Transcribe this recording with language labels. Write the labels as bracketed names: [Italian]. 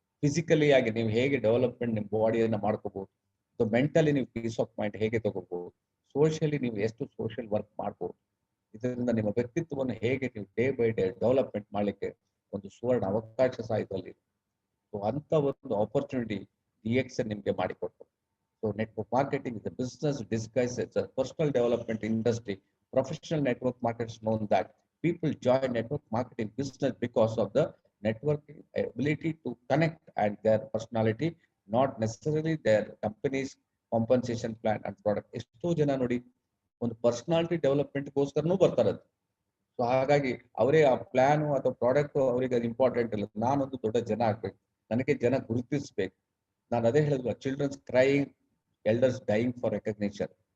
[Kannada] Physically ಆಗಿ ನೀವು ಹೇಗೆ ಡೆವಲಪ್ಮೆಂಟ್ ನಿಮ್ಮ ಬಾಡಿಯನ್ನ ಮಾಡ್ಕೋಬಹುದು. ಸೊ ಮೆಂಟಲಿ ನೀವು ಪೀಸ್ ಆಫ್ ಮೈಂಡ್ ಹೇಗೆ ತಗೋಬಹುದು. ಸೋಷಿಯಲಿ ನೀವು ಎಷ್ಟು ಸೋಷಿಯಲ್ ವರ್ಕ್ ಮಾಡ್ಬೋದು. ಇದರಿಂದ ನಿಮ್ಮ ವ್ಯಕ್ತಿತ್ವವನ್ನು ಹೇಗೆ ನೀವು ಡೇ ಬೈ ಡೇ ಡೆವಲಪ್ಮೆಂಟ್ ಮಾಡ್ಲಿಕ್ಕೆ ಒಂದು ಸುವರ್ಣ ಅವಕಾಶ ಸಹ ಇದರಲ್ಲಿ. ಸೊ ಅಂತ ಒಂದು ಆಪರ್ಚುನಿಟಿ DXN ನಿಮ್ಗೆ ಮಾಡಿಕೊಡ್ತದೆ. [English] So network marketing is a business disguised as a personal development industry. Professional network marketers know that people join network marketing business because of the networking ability to connect and their personality, not necessarily their company's compensation plan and product. [Kannada] ಎಷ್ಟೋ ಜನ ನೋಡಿ ಒಂದು personality development ಗೋಸ್ಕರನೂ ಬರ್ತಾರೆ. So ಹಾಗಾಗಿ ಅವರೇ ಆ plan ಅಥವಾ product ಅವರಿಗೆ ಅದು ಇಂಪಾರ್ಟೆಂಟ್ ಇಲ್ಲ. ನಾನೊಂದು ದೊಡ್ಡ ಜನ ಆಗ್ಬೇಕು, ನನಗೆ ಜನ ಗುರುತಿಸ್ಬೇಕು. ನಾನು ಅದೇ ಹೇಳಿದ್ರು, [English] Childrens crying, elders dying for recognition.